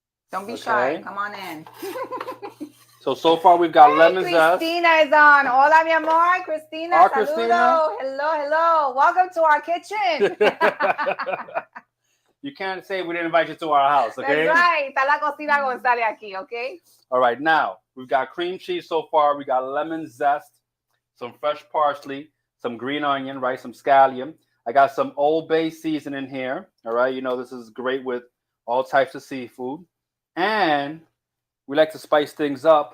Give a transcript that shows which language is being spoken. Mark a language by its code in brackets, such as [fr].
[en] Don't be shy. Come on in. So far we've got lemon zest. Christina is on. [es] Hola, mi amor. Christina, [en] Our [es] saludo. [en] Christina. Hello. Welcome to our kitchen. You can't say we didn't invite you to our house, okay? That's right. [es] Está la Cocina González aquí, okay? [en] All right, now we've got cream cheese so far. We got lemon zest, some fresh parsley, some green onion, right? Some scallion. I got some Old Bay seasoning here. All right, you know this is great with all types of seafood. And we like to spice things up.